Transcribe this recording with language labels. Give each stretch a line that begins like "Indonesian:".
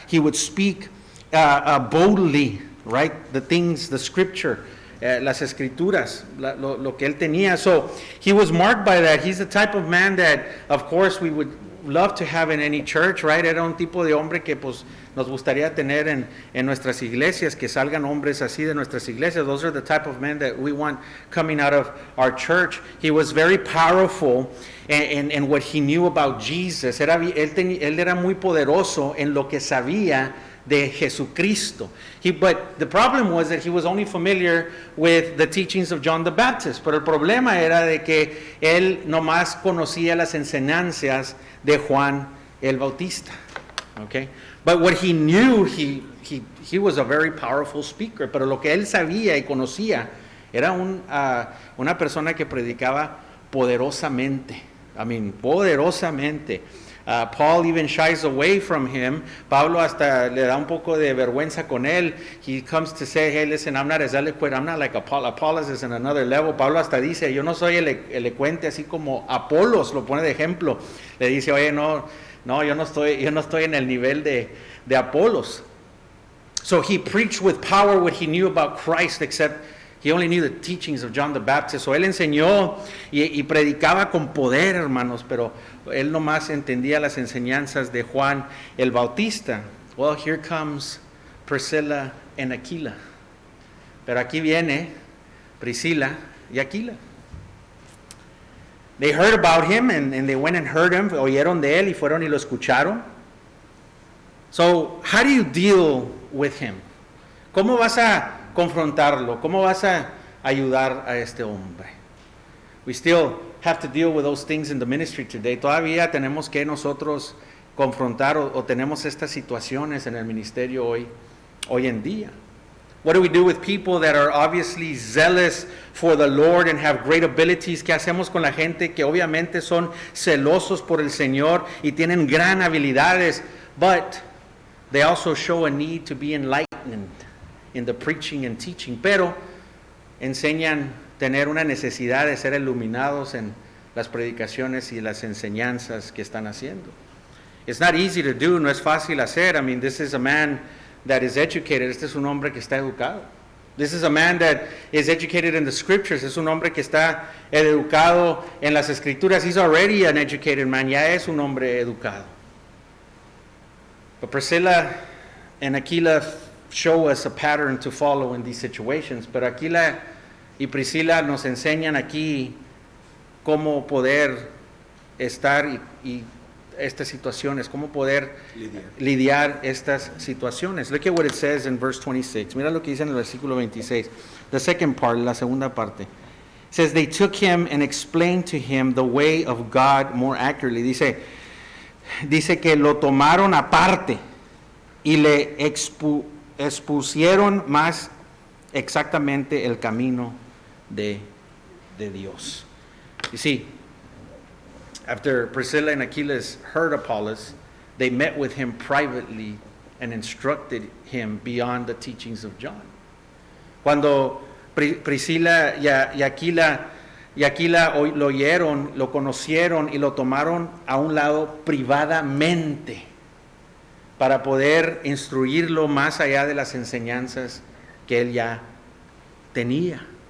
English: He would speak boldly, right? The things, the scripture.
Spanish: Las escrituras, lo que él tenía.
English: So he was marked by that. He's the type of man that, of course, we would love to have in any church, right?
Spanish: Era un tipo de hombre que pues nos gustaría tener en nuestras iglesias, que salgan hombres así de nuestras iglesias.
English: Those are the type of men that we want coming out of our church. He was very powerful in what he knew about Jesus.
Spanish: Él era muy poderoso en lo que sabía de Jesucristo.
English: But the problem was that he was only familiar with the teachings of John the Baptist.
Spanish: Pero el problema era de que él nomás conocía las enseñanzas de Juan el Bautista.
English: Okay? But what he knew, he was a very powerful speaker.
Spanish: Pero lo que él sabía y conocía era una persona que predicaba poderosamente. Poderosamente.
English: Paul even shies away from him.
Spanish: Pablo hasta le da un poco de vergüenza con él.
English: He comes to say, hey, listen, I'm not as eloquent. I'm not like Apollos. Apollos is in another level.
Spanish: Pablo hasta dice, yo no soy elocuente así como Apolos, lo pone de ejemplo. Le dice, oye, no, yo no estoy en el nivel de Apolos.
English: So he preached with power what he knew about Christ, except he only knew the teachings of John the Baptist. So
Spanish: él enseñó y predicaba con poder, hermanos, pero él nomás entendía las enseñanzas de Juan el Bautista.
English: Well, here comes Priscilla and Aquila.
Spanish: Pero aquí viene Priscila y Aquila.
English: They heard about him and they went and heard him.
Spanish: Oyeron de él y fueron y lo escucharon.
English: So, how do you deal with him?
Spanish: ¿Cómo vas a confrontarlo? ¿Cómo vas a ayudar a este hombre?
English: We still have to deal with those things in the ministry today.
Spanish: Todavía tenemos que nosotros confrontar o tenemos estas situaciones en el ministerio hoy en día.
English: What do we do with people that are obviously zealous for the Lord and have great abilities?
Spanish: ¿Qué hacemos con la gente que obviamente son celosos por el Señor y tienen gran habilidades,
English: but they also show a need to be enlightened in the preaching and teaching,
Spanish: pero enseñan tener una necesidad de ser iluminados en las predicaciones y las enseñanzas que están haciendo?
English: It's not easy to do,
Spanish: no es fácil hacer.
English: This is a man that is educated.
Spanish: Este es un hombre que está educado.
English: This is a man that is educated in the scriptures.
Spanish: Es un hombre que está educado en las escrituras.
English: He's already an educated man.
Spanish: Ya es un hombre educado.
English: But Priscilla and Aquila show us a pattern to follow in these situations.
Spanish: Pero Aquila y Priscila nos enseñan aquí cómo poder estar y estas situaciones, cómo poder lidiar estas situaciones.
English: Look at what it says in verse 26.
Spanish: Mira lo que dice en el versículo 26.
English: The second part,
Spanish: la segunda parte.
English: It says, they took him and explained to him the way of God more accurately.
Spanish: Dice que lo tomaron aparte y le expusieron más exactamente el camino de Dios.
English: You see, after Priscilla and Aquila heard Apollos, they met with him privately and instructed him beyond the teachings of John.
Spanish: Cuando Priscila y Aquila lo oyeron, lo conocieron y lo tomaron a un lado privadamente para poder instruirlo más allá de las enseñanzas que él ya tenía.